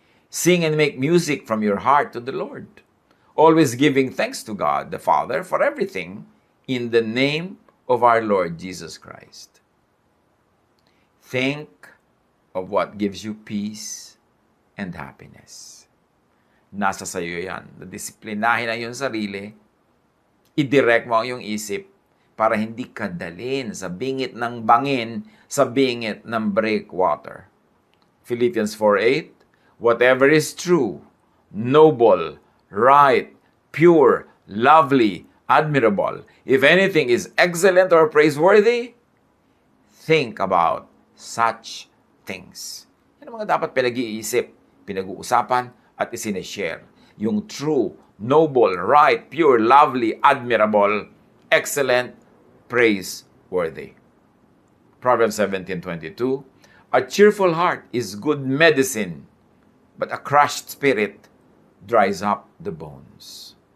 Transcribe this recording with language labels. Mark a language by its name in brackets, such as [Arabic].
[English] Sing and make music from your heart to the Lord. Always giving thanks to God the Father for everything in the name of our Lord Jesus Christ. Think of what gives you peace and happiness. [Filipino] Nasa sayo yan. Disiplinahin ang iyong sarili. I-direct mo ang iyong isip para hindi ka dalhin sa bingit ng bangin, sa bingit ng breakwater. [English] Philippians 4:8. Whatever is true, noble, right, pure, lovely, admirable, if anything is excellent or praiseworthy, think about such things. [Filipino] Yan ang mga dapat pinag-iisip, pinag-uusapan, at isineshare. [English] Yung true, noble, right, pure, lovely, admirable, excellent, praiseworthy. Proverbs 17:22. A cheerful heart is good medicine, but a crushed spirit dries up the bones.